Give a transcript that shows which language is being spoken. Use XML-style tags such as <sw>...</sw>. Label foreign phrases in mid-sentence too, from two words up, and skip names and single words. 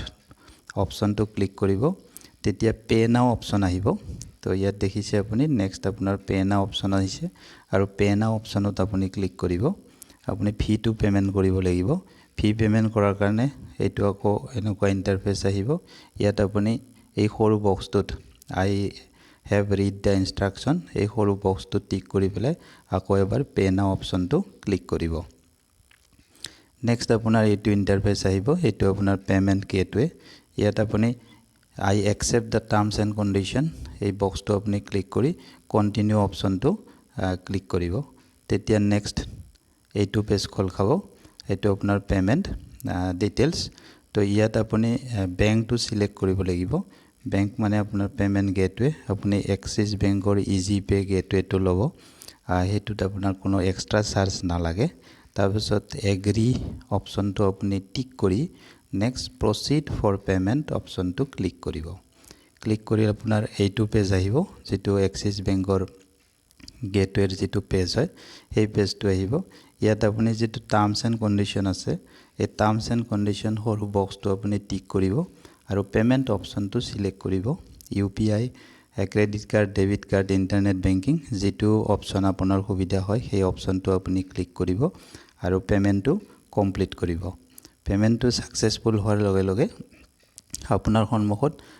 <as>অপশনটো ক্লিক কৰিব তেতিয়া</as> <en>pay now option</en> <as>আহিব তো ইয়াত দেখিছে আপুনি নেক্সট আপোনাৰ</as> <en>pay now option</en> <as>আহিছে আৰু</as> <en>pay now option</en> <as>আপুনি ক্লিক কৰিব আপুনি ফিটো পেমেন্ট কৰিব লাগিব</as> <en>fee payment</en> <as>কৰাৰ কাৰণে এটো আকৌ এনেকুৱা ইন্টাৰফেস আহিব ইয়াত আপুনি এই সৰু বক্সটোত</as> <en>I have read the instruction</en> <as>এই সৰু বক্সটো টিক কৰি পেলাই আকৌ এবাৰ</as> <en>pay now option</en> <as>ক্লিক কৰিব নেক্সট আপোনাৰ এটো ইন্টাৰফেস আহিব এটো আপোনাৰ</as> <en>payment gateway</en> <as>ইয়াত আপুনি</as> <en>I accept the terms and condition</en> <as>এই বক্সটো আপুনি ক্লিক কৰি</as> <en>continue option</en> <as>ক্লিক কৰিব তেতিয়া নেক্সট এইটো পেজ খোল খাব এটো আপোনাৰ</as> <en>payment details</en> <as>তো ইয়াত আপুনি বেংকটো সিলেক্ট কৰিব লাগিব বেংক মানে আপোনাৰ</as> <en>payment gateway</en> <as>আপুনি</as> <en>Axis bank easy pay gateway</en> <as>লব হেতুত আপোনাৰ কোনো</as> <en>extra charge</en> <as>নালাগে তাৰপিছত</as> <en>agree option</en> <as>আপুনি টিক কৰি</as> <en>next proceed for payment option</en> <as>ক্লিক কৰিব ক্লিক কৰি আপোনাৰ এইটো পেজ আহিব যেটো এক্সিস বেংকৰ গেটৱেৰ যেটো পেজ হয় সেই পেজটো আহিব ইয়াত আপুনি যেটো</as> <en>terms and condition</en> <as>আছে এই</as> <en>terms and condition</en> <as>হৰু বক্সটো আপুনি টিক কৰিব আৰু</as> <en>payment option</en> <as>সিলেক্ট কৰিব</as> <en>UPI credit card debit card internet banking</en> <as>যেটো অপশন আপোনাৰ সুবিধা হয় সেই অপশনটো আপুনি ক্লিক কৰিব আৰু</as> <en>payment complete</en> <as>কৰিব</as> <en>payment successful</en> <as>হোৱাৰ লগে লগে আপোনাৰ সন্মুখত</as>